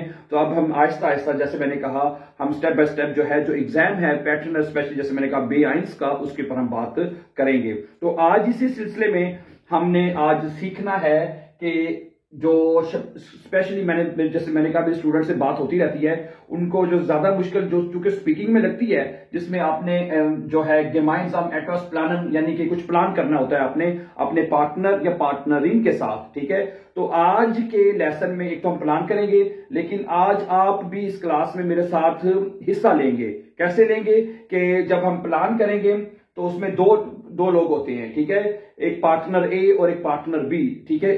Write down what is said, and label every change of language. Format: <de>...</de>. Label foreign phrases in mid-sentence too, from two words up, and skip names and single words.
<hi>तो अब हम आहिस्ता आहिस्ता, जैसे मैंने कहा, हम</hi> <en>step by step</en> <hi>जो है, जो एग्जाम है पैटर्न, स्पेशली जैसे मैंने कहा</hi> <de>B eins</de> <hi>का, उसके ऊपर हम बात करेंगे। तो आज इसी सिलसिले में हमने आज सीखना है कि जो स्पेशली जैसे मैंने कहा स्टूडेंट से बात होती रहती है, उनको जो ज्यादा मुश्किल जो चूंकि स्पीकिंग में लगती है, जिसमें आपने जो है</hi> <de>gemeinsam etwas planen,</de> <hi>यानी कि कुछ प्लान करना होता है आपने अपने पार्टनर या पार्टनरिन के साथ, ठीक है। तो आज के लेसन में एक तो हम प्लान करेंगे, लेकिन आज आप भी इस क्लास में मेरे साथ हिस्सा लेंगे। कैसे लेंगे? कि जब हम प्लान करेंगे तो उसमें दो लोग होते हैं, ठीक है, एक पार्टनर ए और एक पार्टनर बी, ठीक है।</hi>